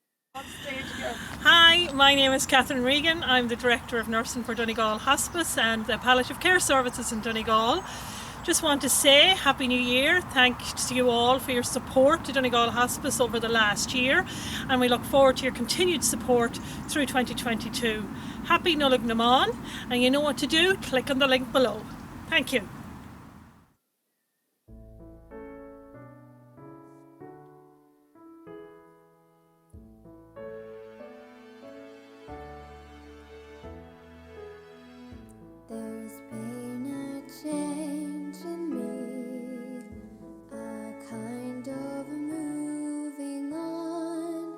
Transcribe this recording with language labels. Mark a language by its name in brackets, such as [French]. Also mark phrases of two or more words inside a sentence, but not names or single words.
[English] Hi, my name is Catherine Regan. I'm the Director of Nursing for Donegal Hospice and the Palliative Care Services in Donegal. Just want to say Happy New Year. Thanks to you all for your support to Donegal Hospice over the last year, and we look forward to your continued support through 2022. Happy Nollaig na mBan, and you know what to do, click on the link below. Thank you. There's been a change in me, a kind of moving on.